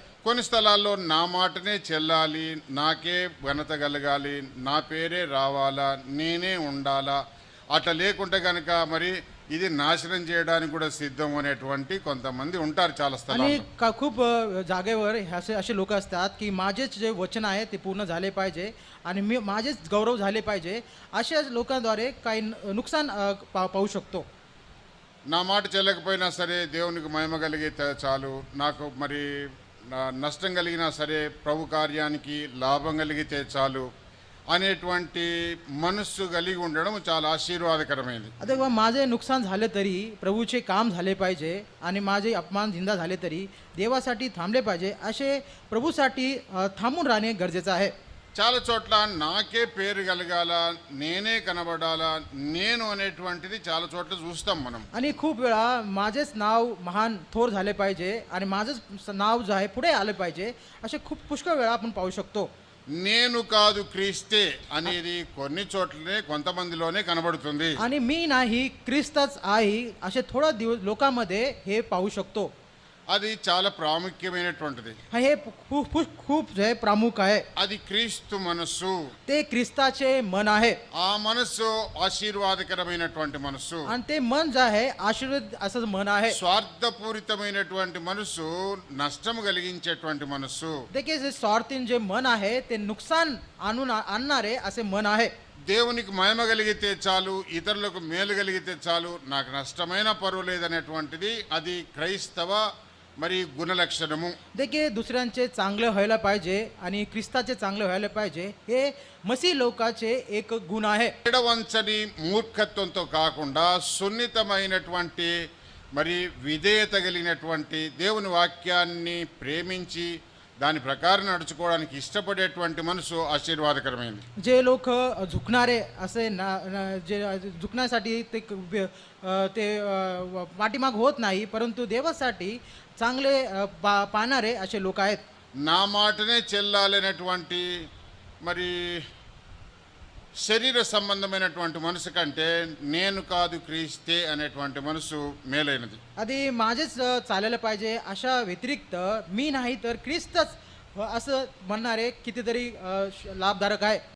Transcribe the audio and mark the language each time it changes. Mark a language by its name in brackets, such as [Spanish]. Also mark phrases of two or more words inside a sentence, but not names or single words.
[Telugu] కొన్ని స్థలాల్లో నా మాటనే చెల్లాలి, నాకే ఘనత కలగాలి, నా పేరే రావాలా, నేనే ఉండాలా, అట్లా లేకుంటే కనుక మరి ఇది నాశనం చేయడానికి కూడా సిద్ధం అనేటువంటి కొంతమంది ఉంటారు చాలా [Marathi] आणि [Telugu] స్థలాల్లో. [Marathi] खूप जागेवर असे असे लोक असतात की माझेच जे वचन आहे ते पूर्ण झाले पाहिजे आणि मी माझेच गौरव झाले पाहिजे, अशा लोकांद्वारे काही नुकसान पाहू शकतो. [Telugu] నా మాట చెల్లకపోయినా సరే దేవునికి మహిమ కలిగితే చాలు, నాకు మరి నష్టం కలిగినా సరే ప్రభు కార్యానికి లాభం కలిగితే చాలు అనేటువంటి మనస్సు కలిగి ఉండడం చాలా ఆశీర్వాదకరమైనది. [Marathi] आता बघा, माझे नुकसान झाले तरी प्रभूचे काम झाले पाहिजे आणि माझे अपमान निंदा झाले तरी देवासाठी थांबले पाहिजे, असे प्रभूसाठी थांबून राहणे गरजेचं आहे. [Telugu] చాలా చోట్ల నాకే పేరు కలగాల, నేనే కనబడాలా, నేను అనేటువంటిది చాలా చోట్ల చూస్తాం మనం. [Marathi] आणि खूप वेळा माझेच नाव महान थोर झाले पाहिजे आणि माझंच नाव जे आहे पुढे आले पाहिजे, असे खूप पुष्कळ वेळा आपण पाहू शकतो. [Telugu] నేను కాదు క్రీస్తే అనేది కొన్ని చోట్లనే కొంతమందిలోనే కనబడుతుంది. [Marathi] आणि मी नाही ख्रिस्तच आहे, असे थोडा दिवस लोकांमध्ये हे पाहू शकतो. [Telugu] అది చాలా ప్రాముఖ్యమైనటువంటిది. [Marathi] हे खूप खूप खूप जे प्रमुख आहे, [Telugu] అది క్రీస్తు మనస్సు. [Marathi] ते ख्रिस्ताचे मन आहे [Telugu] ఆ మనస్సు ఆశీర్వాదకరమైనటువంటి మనస్సు. [Marathi] आणि ते मन जे आहे आशीर्वाद असं मन आहे. [Telugu] స్వార్థపూరితమైనటువంటి మనస్సు నష్టం కలిగించేటువంటి మనస్సు. [Marathi] देखील जे स्वार्थीन जे मन आहे ते नुकसान आणणारे असे मन आहे. [Telugu] దేవునికి మహిమ కలిగితే చాలు, ఇతరులకు మేలు కలిగితే చాలు, నాకు నష్టమైన పర్వాలేదనేటువంటిది అది క్రైస్తవ మరి గుణలక్షణము. [Marathi] देखील दुसऱ्यांचे चांगले व्हायला पाहिजे आणि ख्रिस्ताचे चांगले व्हायला पाहिजे, हे मसीह लोकाचे एक गुण आहे. [Telugu] ఎడవంచని మూర్ఖత్వంతో కాకుండా సున్నితమైనటువంటి మరి విధేయత కలిగినటువంటి దేవుని వాక్యాన్ని ప్రేమించి దాని ప్రకారం నడుచుకోవడానికి ఇష్టపడేటువంటి మనసు ఆశీర్వాదకరమైంది. [Marathi] जे लोक झुकणारे असे जे झुकण्यासाठी ते पाठीमाग होत नाही, परंतु देवासाठी चांगले पाहणारे असे लोक आहेत. [Telugu] నా మాటనే చెల్లాలనేటువంటి మరి శరీర సంబంధమైనటువంటి మనసు కంటే నేను కాదు క్రీస్తే అనేటువంటి మనసు మేలైనది. [Marathi] आधी माझेच चालायला पाहिजे अशा व्यतिरिक्त मी नाही तर ख्रिस्तच असं म्हणणारे कितीतरी लाभदायक आहे.